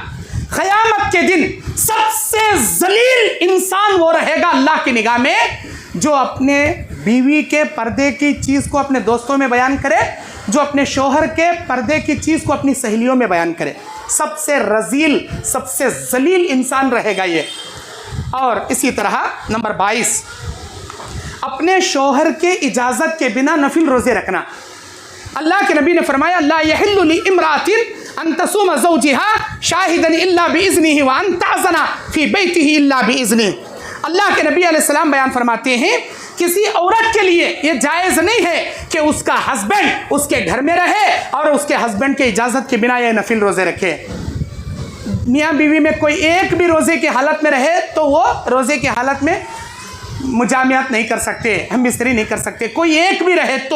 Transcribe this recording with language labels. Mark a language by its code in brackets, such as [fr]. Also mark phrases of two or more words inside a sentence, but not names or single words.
[hi] क़यामत के दिन सबसे जलील इंसान वो रहेगा अल्लाह की निगाह में जो अपने बीवी के पर्दे की चीज़ को अपने दोस्तों में बयान करे, जो अपने शौहर के पर्दे की चीज़ को अपनी सहेलियों में बयान करे। सबसे रजील, सबसे जलील इंसान रहेगा ये। और इसी तरह नंबर 22, अपने शौहर के इजाज़त के बिना नफिल रोज़े रखना। अल्लाह के नबी ने फरमाया, [ar] لا يحل لي امرأة أن تصوم زوجها شاهدا إلا بإذنه وأن تأذن في بيته إلا بإذنه. [hi] अल्लाह के नबी अलैहिस्सलाम बयान फरमाते हैं किसी औरत के लिए ये जायज़ नहीं है कि उसका हस्बैंड उसके घर में रहे और उसके हस्बैंड के इजाज़त के बिना ये नफिल रोज़े रखे। मियाँ बीवी में कोई एक भी रोज़े की हालत में रहे तो वो रोज़े की हालत में मुजामियात नहीं कर सकते, हम बिस्तरी नहीं कर सकते, कोई एक भी रहे तो।